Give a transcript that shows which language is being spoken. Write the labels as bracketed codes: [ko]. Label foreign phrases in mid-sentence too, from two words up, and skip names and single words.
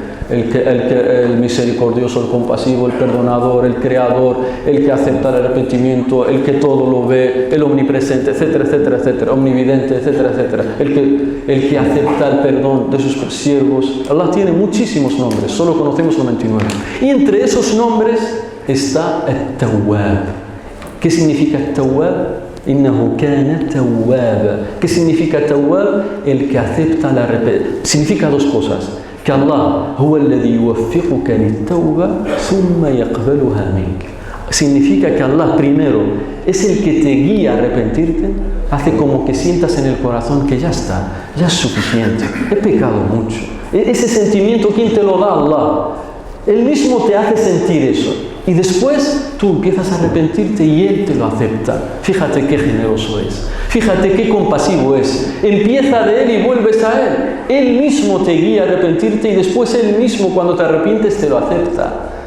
[es] El misericordioso, el compasivo, el perdonador, el creador, el que acepta el arrepentimiento, el que todo lo ve, el omnipresente, etcétera, etcétera, etcétera, omnividente, etcétera, etcétera, el que acepta el perdón de sus siervos. Allah tiene muchísimos nombres, solo conocemos 99. Y entre esos nombres está At-Tawwab. ¿Qué significa At-Tawwab? [ar] إنه كان توابا. [es] ¿Qué significa Tawwab? El que acepta el arrepentimiento. Significa dos cosas. Que Allah [ar] هو الذي يوفقك للتوبة ثم يقبلها منك. [es] Significa que Allah primero es el que te guía a arrepentirte, hace como que sientas en el corazón que ya está, ya es suficiente, he pecado mucho. Ese sentimiento, ¿quién te lo da? Allah. Él mismo te hace sentir eso. Y después tú empiezas a arrepentirte y Él te lo acepta. Fíjate qué generoso es. Fíjate qué compasivo es. Empieza de Él y vuelves a Él. Él mismo te guía a arrepentirte y después Él mismo cuando te arrepientes te lo acepta.